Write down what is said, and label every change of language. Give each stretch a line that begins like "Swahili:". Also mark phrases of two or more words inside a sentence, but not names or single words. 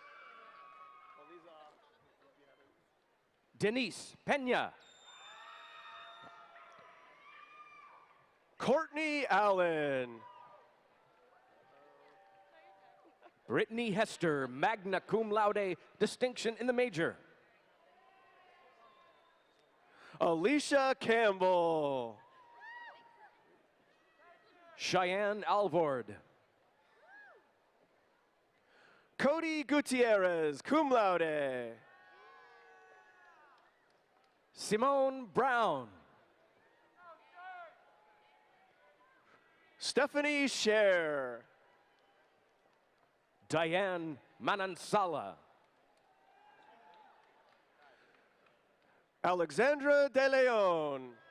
English: Denise Pena. Courtney Allen. Brittany Hester,
Latin: magna cum laude,
English: distinction in the major. Alicia Campbell. Cheyenne Alvord. Cody Gutierrez,
Latin: cum laude.
English: Simone Brown. Stephanie Scher. Diane Manansala. Alexandra De Leon.